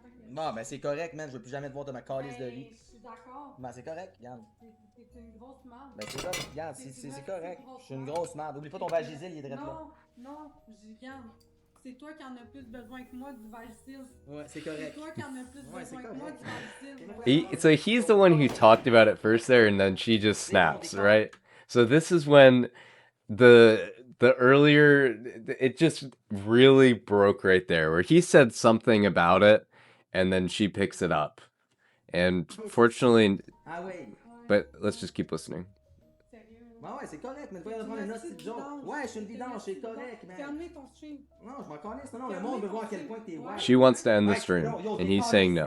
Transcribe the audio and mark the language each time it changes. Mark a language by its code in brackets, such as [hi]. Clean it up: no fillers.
[fr] Bon, ben c'est correct, man. Je veux plus jamais te voir de ma calice de lit. Je suis d'accord. Ben c'est correct, regarde. T'es une grosse merde. Ben c'est correct, regarde, c'est correct. Je suis une grosse merde. Oublie pas ton Vagisil, il est direct là. Non, regarde. C'est toi qui en as plus besoin que moi du Vagisil. Ouais, c'est correct. C'est toi qui en as plus besoin que moi du Vagisil. [en] So he's the one who talked about it first there, and then she just snaps, right? So this is when the earlier, it just really broke right there, where he said something about it, and then she picks it up. And fortunately, [fr] Ah ouais. [en] but let's just keep listening. [fr] Ben ouais, c'est correct, mais tu vas prendre une hostie de joke. Ouais, je suis une vidange, c'est correct, man. Fermez ton stream. Non, je m'en calisse. Non, le monde veut voir à quel point t'es wild. [en] She wants to end the stream, and he's saying no.